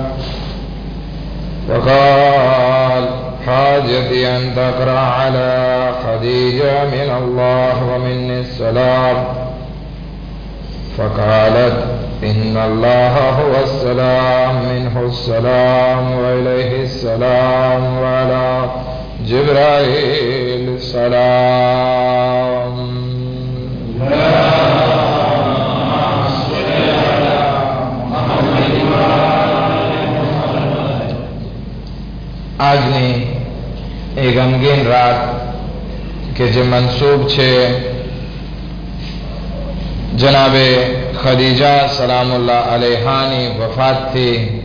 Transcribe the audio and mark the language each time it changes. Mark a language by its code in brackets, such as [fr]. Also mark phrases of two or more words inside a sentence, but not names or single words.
[ar] فقال: حاجتي أن تقرأ على خديجة من الله ومني السلام. فقالت: إن الله هو السلام، منه السلام وإليه السلام، وعلى جبرائيل السلام. [gu] આજની એ ગમગીન રાત કે જે મનસૂબ છે જનાબે ખદીજા [ar] سلام الله عليها‌ની [gu] વફાતથી,